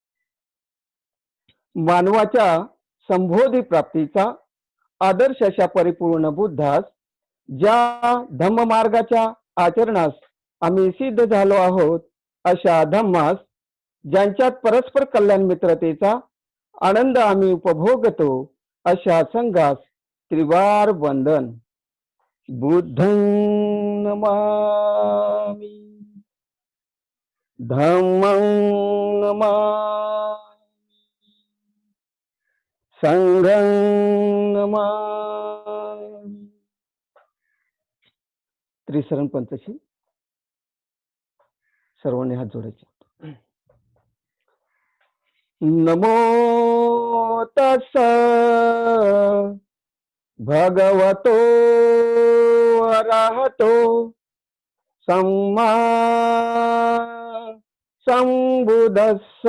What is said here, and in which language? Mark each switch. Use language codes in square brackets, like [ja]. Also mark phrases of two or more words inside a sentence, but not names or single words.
[mr] मानवाच्या संबोधी प्राप्तीचा आदर्श अशा परिपूर्ण बुद्धास ज्या धम्म मार्गाच्या आचरणास आम्ही सिद्ध झालो आहोत अशा धम्मास ज्यांच्यात परस्पर कल्याण मित्रतेचा आनंद आम्ही उपभोगतो अशा संघास त्रिवार वंदन. [pi] बुद्धं नमामि धम्मं नमामि संघं नमामि. [mr] त्रिशरण पंचशील सर्वांनी हात जोडायचे. [pi] नमो तस्स भगवतो अरहतो सम्मा संबुद्धस्स.